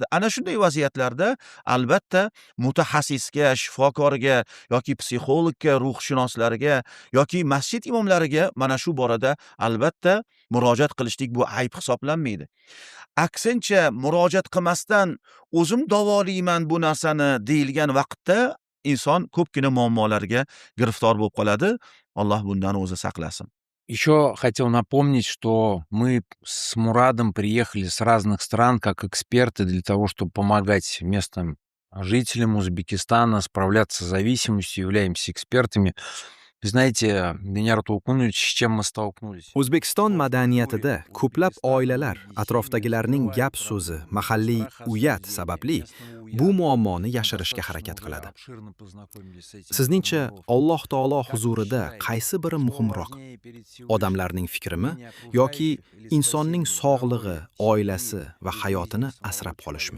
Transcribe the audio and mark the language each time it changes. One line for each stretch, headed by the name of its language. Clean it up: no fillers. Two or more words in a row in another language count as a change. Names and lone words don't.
Uzbek: Ana shunday vaziyatlarda albatta mutaxassisga, shifokorga yoki psixologga, ruhshunoslarga yoki masjid imomlariga mana shu borada albatta murojaat qilishlik bu ayb hisoblanmaydi. Aksincha murojaat qilmasdan o'zim davolayman bu narsani deyilgan vaqtda inson ko'pgina muammolarga giriftor bo'lib qoladi. Alloh bundan o'zi saqlasin.
Russian: Еще хотел напомнить, что мы с Мурадом приехали с разных стран как эксперты для того, чтобы помогать местным жителям Узбекистана справляться с зависимостью, являемся экспертами. Знаете, Denyor To'lqinovich, с чем мы столкнулись?
Uzbek: O'zbekiston madaniyatida ko'plab oilalar atrofdagilarning gap so'zi, mahalliy uyat sababli bu muammoni yashirishga harakat qiladi. Sizningcha, Alloh taolo huzurida qaysi biri muhimroq? Odamlarning fikrimi yoki insonning sog'lig'i, oilasi va hayotini asrab qolishmi?